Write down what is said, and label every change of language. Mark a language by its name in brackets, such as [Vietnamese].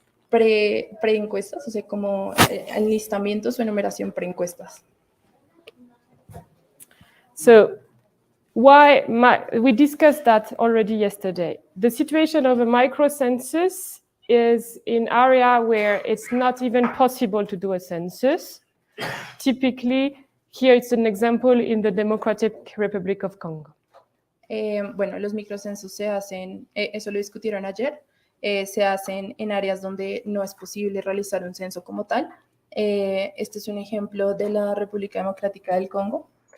[Spanish] Pre-encuestas, o sea, como enlistamientos o enumeración pre-encuestas. [English] So, we discussed that already yesterday. The situation of a microcensus is in area where it's not even possible to do a census. Typically, here it's an example in the Democratic Republic of Congo. [Spanish] Los microcensos se hacen, eso lo discutieron ayer, se hacen en áreas donde no es posible realizar un censo como tal. Este es un ejemplo de la República Democrática del Congo.